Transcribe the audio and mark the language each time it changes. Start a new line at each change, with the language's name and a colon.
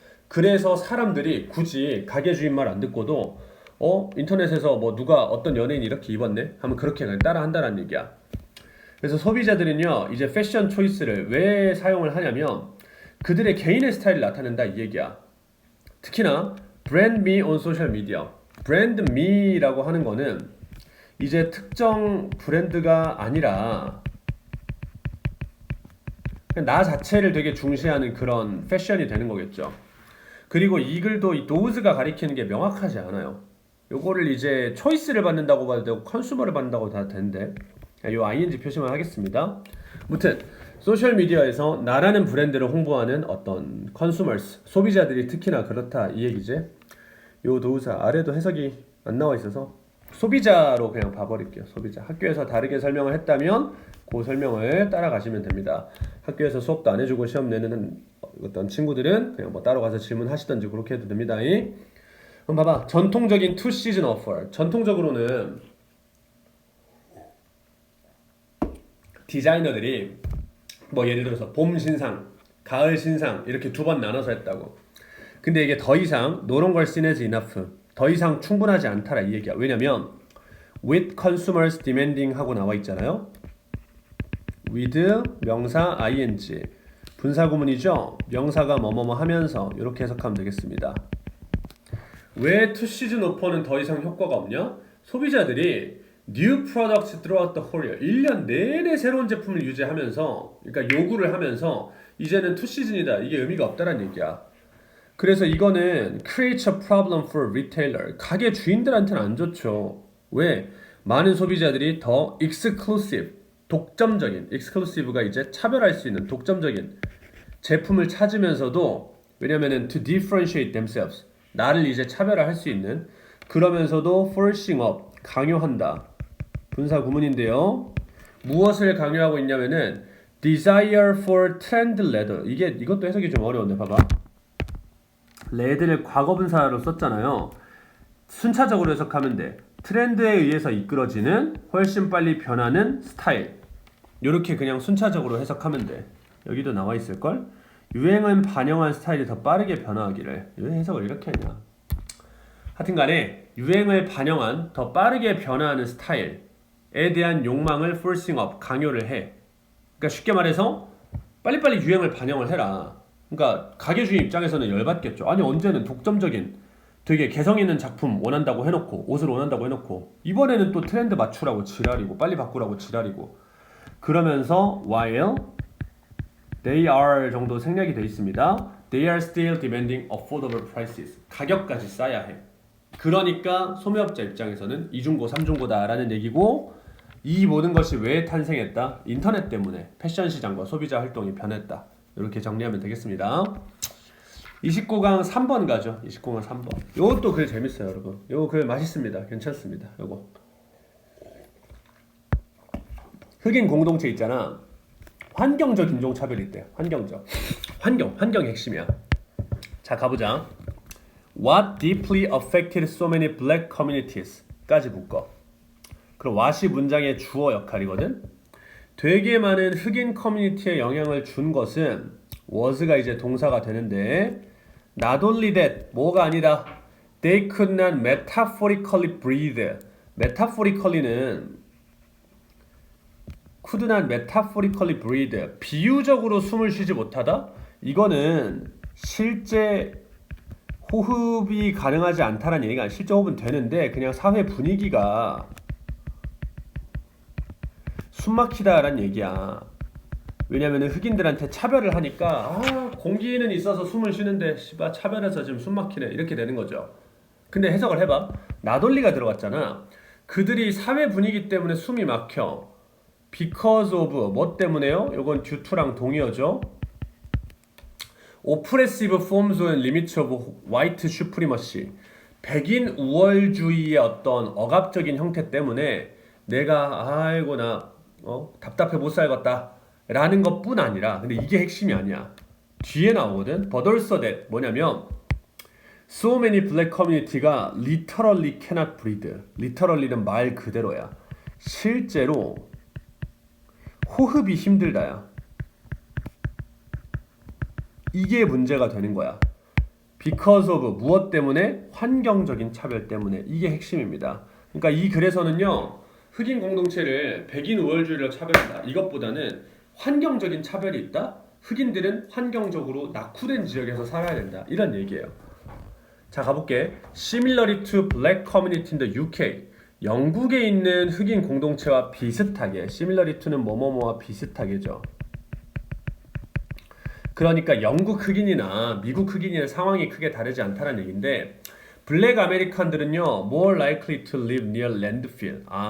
Korean: 그래서 사람들이 굳이 가게 주인 말 안 듣고도 인터넷에서 뭐 누가 어떤 연예인이 이렇게 입었네 하면 그렇게 그냥 따라 한다는 얘기야. 그래서 소비자들은요 이제 패션 초이스를 왜 사용을 하냐면 그들의 개인의 스타일을 나타낸다 이 얘기야. 특히나
English: brand me on social media.
Korean: brand me라고 하는 거는 이제 특정 브랜드가 아니라 그냥 나 자체를 되게 중시하는 그런 패션이 되는 거겠죠. 그리고 이 글도 이 those가 가리키는 게 명확하지 않아요. 요거를 이제 초이스를 받는다고 봐도 되고 컨슈머를 받는다고 다 되는데 요 ing 표시만 하겠습니다. 무튼 소셜미디어에서 나라는 브랜드를 홍보하는 어떤 컨슈머스 소비자들이 특히나 그렇다 이 얘기지. 요 도우사 아래도 해석이 안 나와 있어서 소비자로 그냥 봐버릴게요. 소비자. 학교에서 다르게 설명을 했다면 그 설명을 따라가시면 됩니다. 학교에서 수업도 안 해주고 시험 내는 어떤 친구들은 그냥 뭐 따로 가서 질문하시던지 그렇게 해도 됩니다. 그럼 봐봐. 전통적인 투 시즌 오퍼. 전통적으로는 디자이너들이 뭐 예를 들어서 봄 신상, 가을 신상 이렇게 두 번 나눠서 했다고. 근데 이게 더 이상
English: no longer seen as enough.
Korean: 더 이상 충분하지 않다라 이 얘기야. 왜냐면
English: with consumers demanding
Korean: 하고 나와 있잖아요. with 명사 ing 분사 구문이죠. 명사가 뭐뭐뭐 하면서 이렇게 해석하면 되겠습니다. 왜 투 시즌 오퍼는 더 이상 효과가 없냐? 소비자들이
English: new products throughout the whole year
Korean: 1년 내내 새로운 제품을 유지하면서 그러니까 요구를 하면서 이제는 투 시즌이다. 이게 의미가 없다는 얘기야. 그래서 이거는
English: creates a problem for retailer.
Korean: 가게 주인들한테는 안 좋죠. 왜? 많은 소비자들이 더 exclusive, 독점적인, exclusive가 이제 차별할 수 있는 독점적인 제품을 찾으면서도 왜냐면은
English: to differentiate themselves.
Korean: 나를 이제 차별화할 수 있는 그러면서도
English: forcing up,
Korean: 강요한다. 분사 구문인데요. 무엇을 강요하고 있냐면은
English: desire for trend leather.
Korean: 이것도 해석이 좀 어려운데 봐봐. 레드를 과거분사로 썼잖아요. 순차적으로 해석하면 돼. 트렌드에 의해서 이끌어지는 훨씬 빨리 변하는 스타일. 이렇게 그냥 순차적으로 해석하면 돼. 여기도 나와 있을걸? 유행은 반영한 스타일이 더 빠르게 변화하기를. 왜 해석을 이렇게 했냐? 하여튼간에 유행을 반영한 더 빠르게 변화하는 스타일에 대한 욕망을
English: forcing up,
Korean: 강요를 해. 그러니까 쉽게 말해서 빨리빨리 유행을 반영을 해라. 그러니까 가게 주인 입장에서는 열받겠죠. 아니 언제는 독점적인 되게 개성 있는 작품 원한다고 해놓고 옷을 원한다고 해놓고 이번에는 또 트렌드 맞추라고 지랄이고 빨리 바꾸라고 지랄이고 그러면서
English: while they are
Korean: 정도 생략이 되어 있습니다.
English: They are still demanding affordable prices.
Korean: 가격까지 싸야 해. 그러니까 소매업자 입장에서는 이중고, 삼중고다라는 얘기고 이 모든 것이 왜 탄생했다? 인터넷 때문에 패션 시장과 소비자 활동이 변했다. 이렇게 정리하면 되겠습니다. 29강 3번 가죠. 29강 3번. 요것도 글 재밌어요, 여러분. 요거 글 맛있습니다. 괜찮습니다. 요거. 흑인 공동체 있잖아. 환경적 인종차별이 있대. 환경적. 환경 핵심이야. 자, 가보자.
English: What deeply affected so many black communities?
Korean: 까지 묶어. 그럼 what이 문장의 주어 역할이거든. 되게 많은 흑인 커뮤니티에 영향을 준 것은 was가 이제 동사가 되는데
English: not only that,
Korean: 뭐가 아니라
English: they could not metaphorically breathe. metaphorically는 could not metaphorically breathe.
Korean: 비유적으로 숨을 쉬지 못하다? 이거는 실제 호흡이 가능하지 않다는 얘기가 아니라 실제 호흡은 되는데 그냥 사회 분위기가 숨막히다라는 얘기야. 왜냐면 흑인들한테 차별을 하니까 공기는 있어서 숨을 쉬는데 씨발 차별해서 지금 숨막히네 이렇게 되는 거죠. 근데 해석을 해봐. 나돌리가 들어갔잖아. 그들이 사회 분위기 때문에 숨이 막혀.
English: Because of
Korean: 뭐 때문에요? 이건
English: due to
Korean: 랑 동의어죠.
English: Oppressive forms and limits of white supremacy.
Korean: 백인 우월주의의 어떤 억압적인 형태 때문에 내가 아이고 나 답답해 못 살겠다 라는 것뿐 아니라 근데 이게 핵심이 아니야. 뒤에 나오거든.
English: But also that
Korean: 뭐냐면
English: so many black community가 literally cannot breathe.
Korean: literally는 말 그대로야. 실제로 호흡이 힘들다야. 이게 문제가 되는 거야.
English: Because of
Korean: 무엇 때문에? 환경적인 차별 때문에. 이게 핵심입니다. 그러니까 이 글에서는요. 흑인 공동체를 백인 우월주의로 차별한다. 이것보다는 환경적인 차별이 있다. 흑인들은 환경적으로 낙후된 지역에서 살아야 된다. 이런 얘기예요. 자, 가볼게.
English: Similarly to black community in the UK.
Korean: 영국에 있는 흑인 공동체와 비슷하게.
English: Similarly to
Korean: 는 뭐뭐뭐와 비슷하게죠. 그러니까 영국 흑인이나 미국 흑인의 상황이 크게 다르지 않다는 얘기인데, 블랙 아메리칸들은요,
English: more likely to live near landfill.